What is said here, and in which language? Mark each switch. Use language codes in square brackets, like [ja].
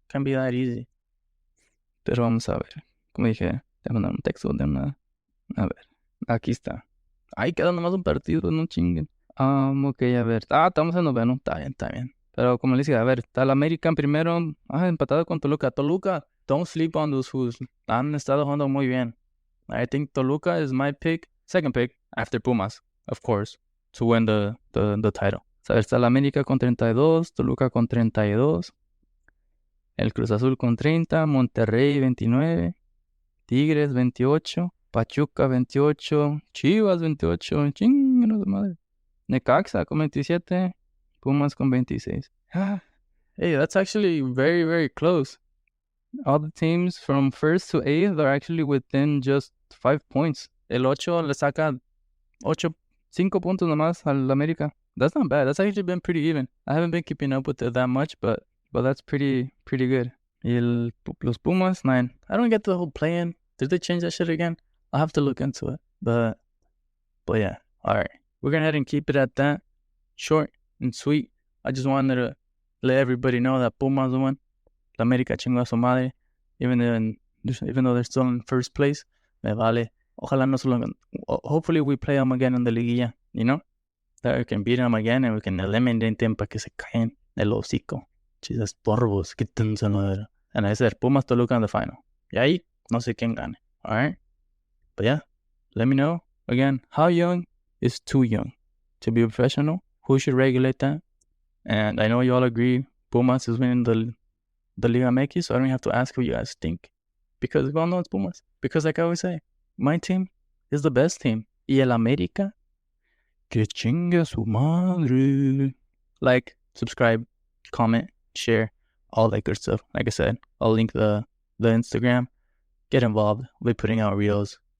[en] Can't be that easy. [es] Pero vamos a ver. Como dije, te mandar un texto de una... A ver, aquí está. Ahí queda nomás un partido, no chinguen. Ok, a ver. Estamos en noveno. Está bien, está bien. Pero como les decía, a ver, está el American primero. Empatado con Toluca. [en] Toluca, don't sleep on those fools. [es] Han estado jugando muy bien. [en] I think Toluca is my pick. Second pick, after Pumas, of course, to win the title. [es] A ver, está el América con 32, Toluca con 32, el Cruz Azul con 30, Monterrey 29, Tigres 28, Pachuca 28, Chivas 28, chingados de madre. Necaxa con 27, Pumas con 26. [en] Hey, that's actually very, very close. All the teams from first to eighth are actually within just 5 points. [es] El 8 le saca 5 puntos nomás al América. [en] That's not bad. That's actually been pretty even. I haven't been keeping up with it that much, but that's pretty good. [es] Y los Pumas, 9. [en] I don't get the whole play-in. Did they change that shit again? I'll have to look into it. But yeah. All right. We're going to head and keep it at that. Short and sweet. I just wanted to let everybody know that Pumas won. [es] La América chingó a su madre. [en] Even though they're still in first place. [es] Me vale. Ojalá no solo... [en] Hopefully we play them again in the liguilla, you know? That we can beat them again and we can eliminate them [es] para que se caen el hocico. [en] Chisas porvos, quítense la... And I said, Pumas Toluca in the final. [es] Y ahí, no sé quién gane. [en] Alright? But yeah, let me know. Again, how young is too young to be a professional? Who should regulate that? And I know you all agree Pumas is winning the Liga MX, so I don't have to ask what you guys think. Because we all know it's Pumas. Because like I always say, my team is the best team. [es] Y el América, que chingue su madre. [en] Like, subscribe, comment, share, all that good stuff. Like I said, I'll link the Instagram. Get involved. We'll be putting out reels.